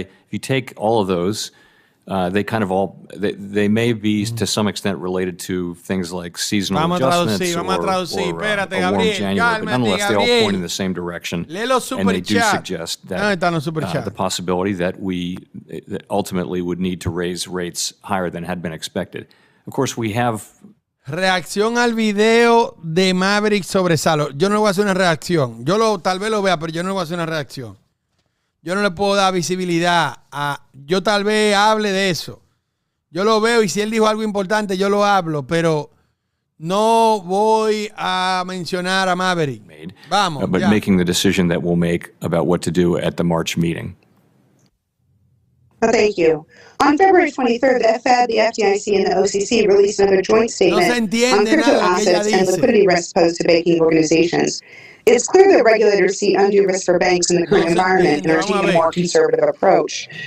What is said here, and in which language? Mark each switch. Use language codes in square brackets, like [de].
[en] If you take all of those, they kind of they may be to some extent related to things like seasonal adjustments or a warm January, but nonetheless they all point in the same direction, and they do suggest that the possibility that that ultimately would need to raise rates higher than had been expected. Of course, we have... [es] Reacción al video de Maverick sobre Salo. Yo no le voy a hacer una reacción. Tal vez lo vea, pero yo no le voy a hacer una reacción. Yo no le puedo dar visibilidad yo tal vez hable de eso. Yo lo veo y si él dijo algo importante, yo lo hablo, pero no voy a mencionar a Maverick. Vamos. [en] But making the decision that we'll make about what to do at the March meeting. Thank you. On February 23rd, the Fed, the FDIC, and the OCC released another joint statement on crypto assets and liquidity risks posed to banking organizations. It's clear that regulators see undue risks for banks in the current environment and are taking a more conservative approach.